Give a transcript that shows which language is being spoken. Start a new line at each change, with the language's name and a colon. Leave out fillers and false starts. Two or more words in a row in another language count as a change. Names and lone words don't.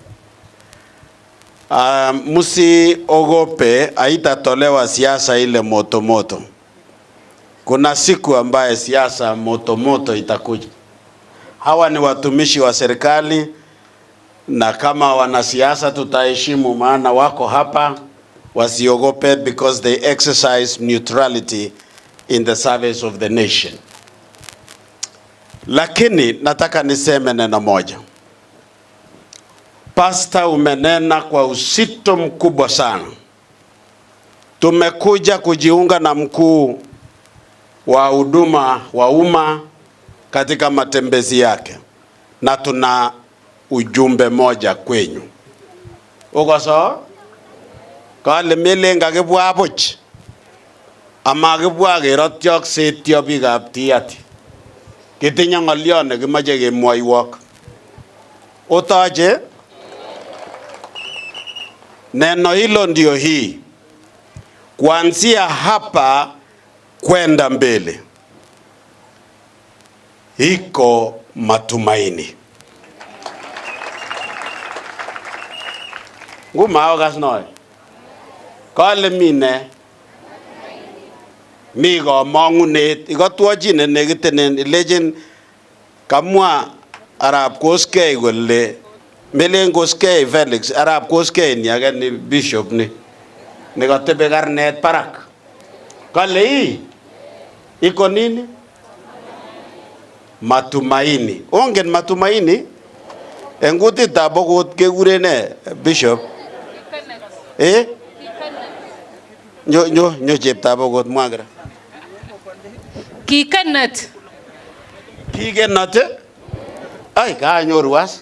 Swahili: Msiogope, haitatolewa siasa ile moto moto. Kuna siku ambaye siasa moto moto itakuja. Hawa ni watumishi wa serikali, na kama wanasiasa tutaheshimu, maana wako hapa. Wasiogope,
English: because they exercise neutrality in the service of the nation.
Swahili: Lakini nataka niseme neno moja. Pastor, umenena kwa uzito mkubwa sana. Tumekuja kujiunga na mkuu wa huduma wa umma katika matembezi yake, na tuna ujumbe moja kwenyu. Uko sawa?
Kalenjin: Kale melenga kibwa buch ama kibwa kerotyok setyo biikab Tiaty. Kitinye ng'olyon nekimache kemwoiwok. Otoche?
Swahili: Neno hilo ndio hii: kuanzia hapa kwenda mbele iko matumaini.
Kalenjin: Ngumao kasnoy. Kale mine mi kamang'unet ikotwochin nekitenen ilechen kamwa Arap Koskei kole melen Koskei Felix Arap Koskei ni age ni bishop ni nekatebe karnet parak.
Swahili: Kale hii iko nini? Matumaini. Ongen matumaini?
Kalenjin: En kutitab okot kekure ne bishop? Nyo cheptab okot mwagira. Kikenat. Kikenat? Ay, kanyoru as.